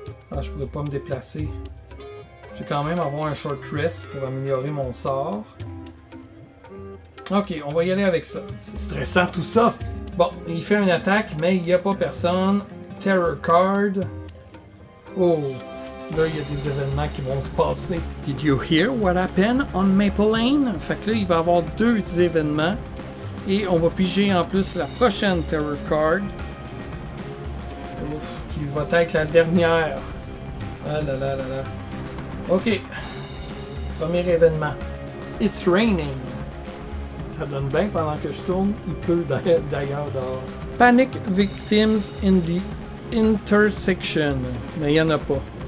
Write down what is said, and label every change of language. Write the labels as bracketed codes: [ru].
[fr] Ah, je pourrais pas me déplacer. Je vais quand même avoir un Short Rest pour améliorer mon sort. Ok, on va y aller avec ça. C'est stressant tout ça. Bon, il fait une attaque, mais il n'y a pas personne. Terror Card. Oh, là, il y a des événements qui vont se passer. [en] Did you hear what happened on Maple Lane? [fr] Fait que là, il va y avoir 2 événements. Et on va piger en plus la prochaine Terror Card. Qui va être la dernière. Ah là là là là. Ok. Premier événement. [en] It's raining. [fr] Ça donne bien pendant que je tourne. Il pleut d'ailleurs dehors. [en] Panic victims in the intersection. [fr] Mais il n'y en a pas.